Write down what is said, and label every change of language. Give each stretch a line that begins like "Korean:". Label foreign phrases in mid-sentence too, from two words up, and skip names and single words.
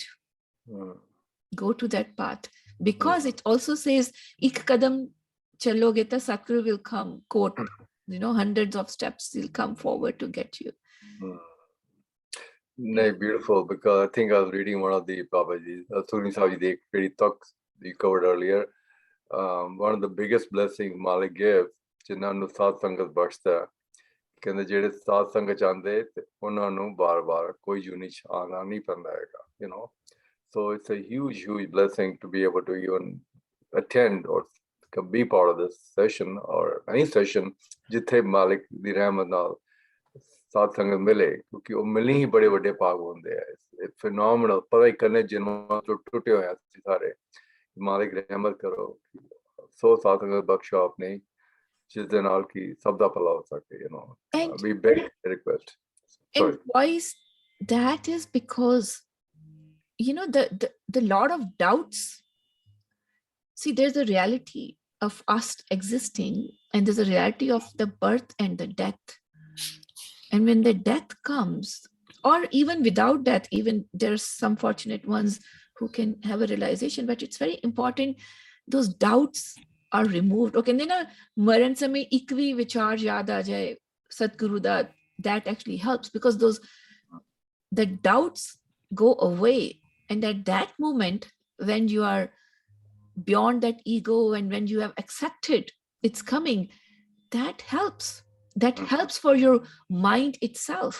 English: Go to that path, because it also says
Punjabi: ਇੱਕ ਕਦਮ ਚੱਲੋਗੇ ਤਾਂ
English: Satguru will come, quote, hundreds of steps will come forward to get you. No, beautiful, because I think I was reading one of the Babaji's, Sukhmani Sahib ji, the talks you covered earlier. One of the biggest blessings Malik gave,
Punjabi: ਜਿਨ੍ਹਾਂ ਨੂੰ ਸਾਧ ਸੰਗਤ ਬਖਸ਼ਦਾ, ਕਹਿੰਦੇ ਜਿਹੜੇ ਸਾਧ ਸੰਗਤ ਚਾਹੁੰਦੇ ਤੇ ਉਹਨਾਂ ਨੂੰ ਬਾਰ-ਬਾਰ ਕੋਈ ਯੂਨਿਟ ਆਉਣਾ ਨਹੀਂ ਪੈਂਦਾ ਹੈਗਾ,
English: So it's a huge, huge blessing to be able to even attend or be part of this session or any session
Punjabi: ਜਿੱਥੇ ਮਾਲਿਕ ਦੀ ਰਹਿਮਤ ਨਾਲ ਸਾਧ ਸੰਗਤ ਮਿਲੇ, ਕਿਉਂਕਿ ਉਹ ਮਿਲਣੀ ਹੀ ਬੜੇ ਵੱਡੇ ਭਾਗ ਹੁੰਦੇ ਆ.
English: It's phenomenal.
Punjabi: ਪਤਾ ਹੀ ਕਰਨੇ ਜਨਮਾਂ ਤੋਂ ਟੁੱਟੇ ਹੋਏ ਅਸੀਂ ਸਾਰੇ, ਮਾਲਿਕ ਰਹਿਮਤ ਕਰੋ, ਸੋ ਸਾਧ ਸੰਗਤ ਬਖਸ਼ੋ ਆਪਣੀ, ਜਿਸ ਦੇ ਨਾਲ ਕਿ ਸਭ ਦਾ ਭਲਾ ਹੋ ਸਕੇ.
English: We beg request. And why is that? Is because the lot of doubts. See, there's a reality of us existing, and there's a reality of the birth and the death. And when the death comes, or even without death, even there's some fortunate ones who can have a realization, but it's very important those doubts are removed. Okay, then
Punjabi: ਮਰਨ ਸਮੇਂ ਇੱਕ ਵੀ ਵਿਚਾਰ ਯਾਦ ਆ ਜਾਏ ਸਤਿਗੁਰੂ ਦਾ,
English: that actually helps, because the doubts go away. And at that moment, when you are beyond that ego and when you have accepted it's coming, that helps. That helps for your mind itself.